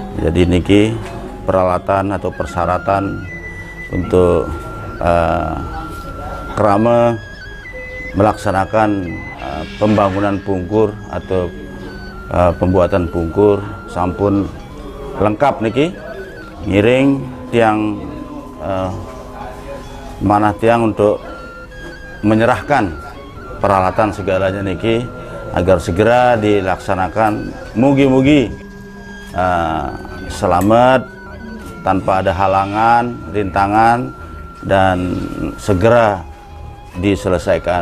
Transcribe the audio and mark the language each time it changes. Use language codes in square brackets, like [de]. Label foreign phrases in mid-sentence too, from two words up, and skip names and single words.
[id] Jadi niki peralatan atau persyaratan untuk kerama melaksanakan pembangunan bungkur atau pembuatan bungkur sampun lengkap niki. [ban] Ngiring tiang manah tiang [id] untuk menyerahkan peralatan segalanya niki agar segera dilaksanakan. Mugi-mugi selamat tanpa ada halangan, rintangan, dan segera diselesaikan.